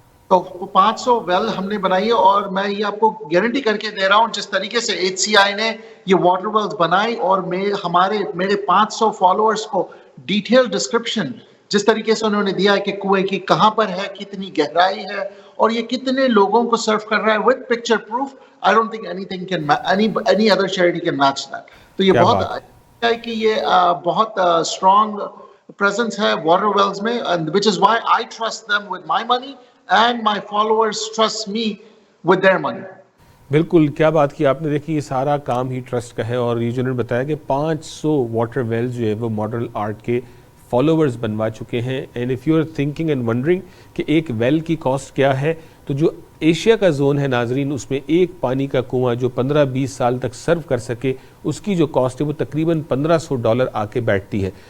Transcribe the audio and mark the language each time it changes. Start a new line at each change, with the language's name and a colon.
Urdu: تو 500 ویل ہم نے بنائی ہے, اور میں یہ آپ کو گارنٹی کر کے دے رہا ہوں جس طریقے سے HCI نے یہ واٹر ویلز بنائی اور میرے 500 فالوورز کو ڈیٹیل ڈسکرپشن جس طریقے سے انہوں نے دیا ہے کہ کنویں کی کہاں پر ہے, کتنی گہرائی ہے, اور یہ کتنے لوگوں کو سرو کر رہا ہے
English: with picture proof. I don't think anything can any other charity can match that.
Urdu: تو یہ بہت ہے کہ یہ بہت
English: strong presence ہے water wells میں, and which is why I trust them with my money and my followers trust me with their money.
Urdu: بالکل, کیا بات کی آپ نے. دیکھی یہ سارا کام ہی ٹرسٹ کا ہے, اور یہ جو انہوں نے بتایا کہ 500 واٹر ویلز جو ہے وہ ماڈل آرٹ کے فالوورز بنوا چکے ہیں.
English: and if you are thinking and wondering
Urdu: کہ ایک ویل کی کاسٹ کیا ہے, تو جو ایشیا کا زون ہے ناظرین, اس میں ایک پانی کا کنواں جو 15-20 سال تک سرو کر سکے, اس کی جو کاسٹ ہے وہ تقریباً $1,500 آ کے بیٹھتی ہے.